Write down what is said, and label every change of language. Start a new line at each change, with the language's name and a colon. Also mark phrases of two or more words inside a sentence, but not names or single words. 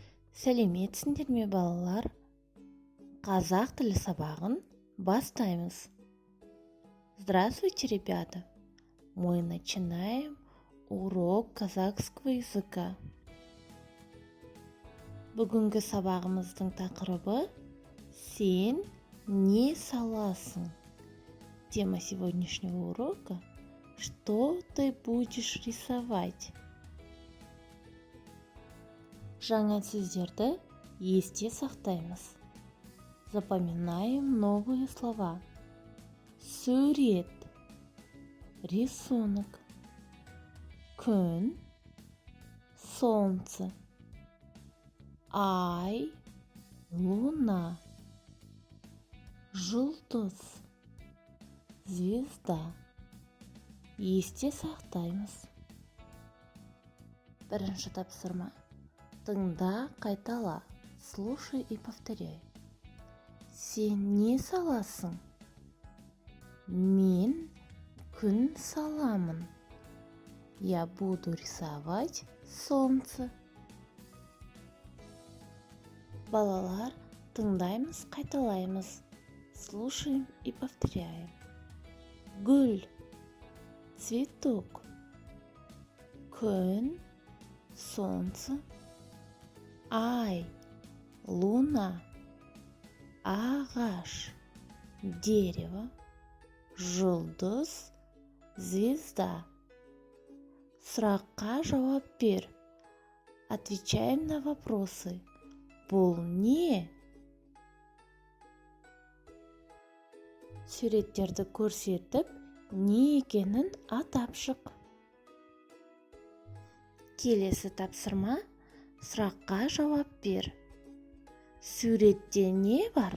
Kazakh: Сәлеметсіңдер ме, балалар? Қазақ тілі сабағын бастаймыз.
Russian: Здравствуйте, ребята! Мы начинаем урок казахского языка.
Kazakh: Бүгінгі сабағымыздың тақырыбы «Сен не саласың?»
Russian: Тема сегодняшнего урока «Что ты будешь рисовать?»
Kazakh: Жаңа сөздерді есте сақтаймыз.
Russian: Запоминаем новые слова.
Kazakh: Сурет, рисунок. Күн, солнце. Ай, луна. Жұлдыз, звезда. Есте сақтаймыз. Бірінші тапсырма. Тыңда, қайтала.
Russian: Слушай и повторяй.
Kazakh: Сен не саласың? Мен күн саламын.
Russian: Я буду рисовать солнце.
Kazakh: Балалар, тыңдаймыз, қайталаймыз.
Russian: Слушаем и повторяем.
Kazakh: Гүл, цветок. Күн, солнце. Ай, луна. Ағаш, дерево. Жұлдыз, звезда. Сұраққа жауап бер.
Russian: Отвечаем на вопросы.
Kazakh: Бұл не? Суреттерді көрсетіп, не екенін атап шық. Келесі тапсырма. Сұраққа жауап бер. Суретте не бар?